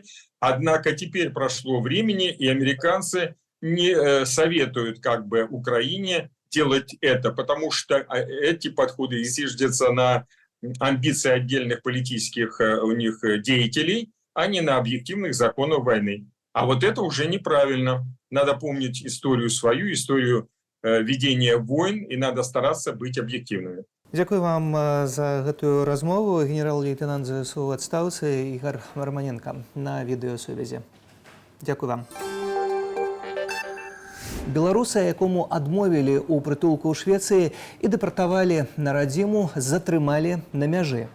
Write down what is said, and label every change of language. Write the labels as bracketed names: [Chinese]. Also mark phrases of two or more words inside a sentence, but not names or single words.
[Russian] Однако теперь прошло времени, и американцы не советуют Украине делать это, потому что эти подходы зиждятся на амбиции отдельных политических у них деятелей, а не на объективных законах войны. А вот это уже неправильно. Надо помнить историю свою, историю ведения войн, и надо стараться быть объективными. [Belarusian] Дзякуй вам за гэтую размову. Генерал-лейтенант ЗСУ ў адстаўцы Ігор Романенко на відэасувязі. Дзякуй вам. Беларуса, якому адмовілі ў прытулку ў Швецыі і дэпартавалі на радзіму, затрымалі на мяжы.